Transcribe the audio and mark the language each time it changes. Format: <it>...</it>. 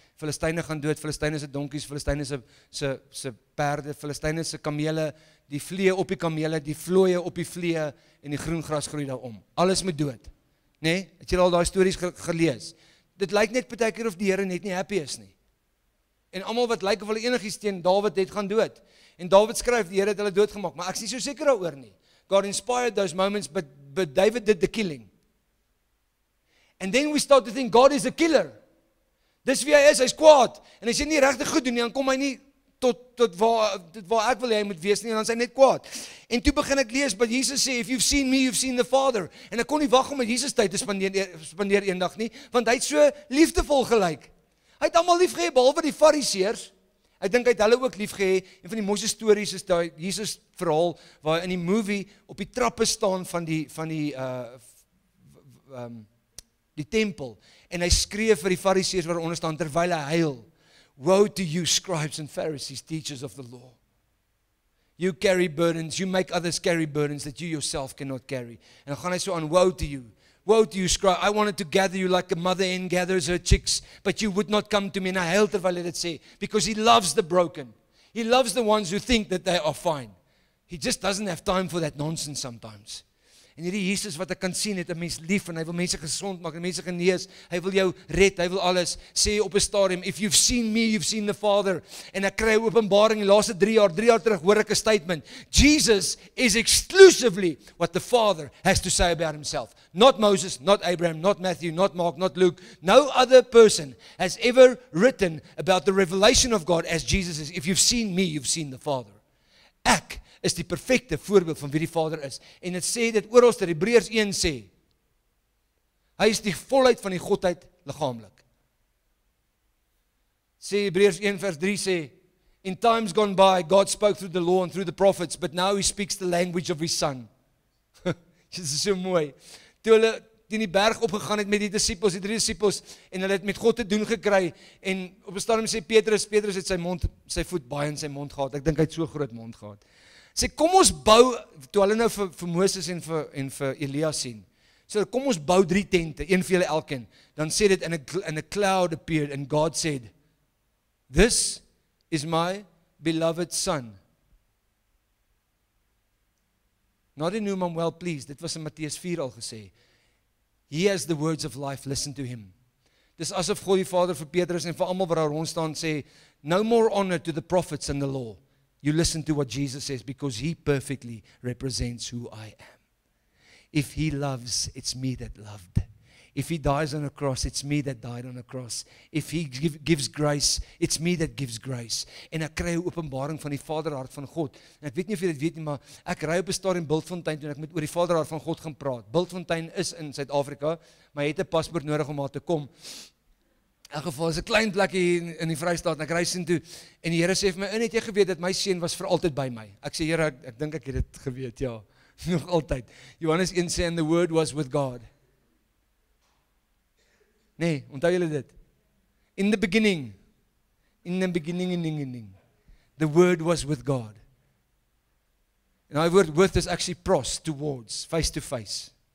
<af>Filistyne gaan dood, Filistyne se donkies, Filistyne se perde, Filistyne se kamele, die vliee op die kamele, die vlooie op die vliee, en die groen gras groei daarom. Alles moet dood. Nee? Het jy al daai stories gelees? Dit lyk net partykeer of die Here net nie happy is nie. En almal wat lyk of hulle enigiets teen Dawid het gaan dood. En Dawid skryf, die Here het hulle doodgemaak, maar ek is nie so seker daaroor nie.</af> <en>God inspired those moments, but David did the killing. And then we start to think, God is a killer.</en> <af>Dis wie hy is, hy's kwaad. En as jy nie regtig goed doen nie, dan kom hy nie tot waar ek wil hy moet wees nie, en dan is hy net kwaad. En toe begin ek lees,</af> <en>but Jesus sê, if you've seen me, you've seen the Father.</en> <af>En ek kon nie wag om met Jesus tyd te spandeer eendag nie, want hy het so liefdevol gelyk. Hy het almal lief gehê, behalwe die Fariseërs. Ek dink hy het hulle ook lief gehê. Een van die mooiste stories is daai Jesus verhaal, waar hy in die movie op die trappe staan van die tempel, en hy skree vir die Fariseërs wat onder staan, terwyl hy huil,</af> <en>woe to you, scribes and Pharisees, teachers of the law. You carry burdens, you make others carry burdens that you yourself cannot carry.</en> <af>En dan gaan hy so aan,</af> <en>woe to you, scribe, I wanted to gather you like a mother hen gathers her chicks, but you would not come to me.</en> <af>En hy huil terwyl hy dit sê,</af> <en>because he loves the broken. He loves the ones who think that they are fine. He just doesn't have time for that nonsense sometimes.</en> <af>En hierdie Jesus wat ek kan sien, het 'n mens lief en hy wil mense gesond maak en mense genees. Hy wil jou red, hy wil alles. Sê op 'n stadium,</af> <en>if you've seen me, you've seen the Father.</en> <af>En ek kry 'n openbaring die laaste 3 jaar terug hoor ek 'n statement.</af> <en>Jesus is exclusively what the Father has to say about himself. Not Moses, not Abraham, not Matthew, not Mark, not Luke. No other person has ever written about the revelation of God as Jesus is. If you've seen me, you've seen the Father.</en> <af>Ek is die perfekte voorbeeld van wie die Vader is. En dit sê dit oral dat Hebreërs 1 sê, hy is die volheid van die Godheid liggaamlik. Sê Hebreërs 1 vers 3 sê,</af> <en>in times gone by, God spoke through the law and through the prophets, but now he speaks the language of his Son.</en> <af>Dit is so mooi. Toe hulle teen die berg opgegaan het met die disippels, die 3 disippels, en hulle het met God te doen gekry, en op 'n stadium sê Petrus het sy voet baie in sy mond gehad, ek dink hy het so groot mond gehad. Sê, kom ons bou, toe hulle nou vir Moses en vir Elia sien, so kom ons bou 3 tente, een vir julle elkeen, dan sê dit,</af> <en>in a cloud appeared, and God said, this is my beloved Son. Not in whom I'm well pleased,</en> <af>dit was in Matteus 4 al gesê,</af> <en>he has the words of life, listen to him.</en> <af>Dis asof God die Vader vir Petrus en vir almal wat daar rond staan sê,</af> <en>no more honor to the prophets and the law. You listen to what Jesus says because he perfectly represents who I am. If he loves, it's me that loved. If he dies on a cross, it's me that died on a cross. If he gives grace, it's me that gives grace.</en> <af>En ek kry 'n openbaring van die Vaderhart van God. En ek weet nie of jy dit weet nie, maar ek ry op 'n stadium in Bultfontein toe en ek moet oor die Vaderhart van God gaan praat. Bultfontein is in Suid-Afrika, maar jy het 'n paspoort nodig om daar te kom. In elk geval is 'n klein plekkie in die Vrystaat en ek ry sien toe en die Here sê vir my, "Het jy geweet dat my seun was vir altyd by my?" Ek sê, "Here, ek dink ek het dit geweet, ja." Nog altyd. Johannes 1 sê,</af> <en>"And the word was with God."</en> <af>Nee, onthou julle dit?</af> <en>In the beginning, the word was with God.</en> <af>En daai woord with is actually pros, towards,</af> <en>face to face.</en>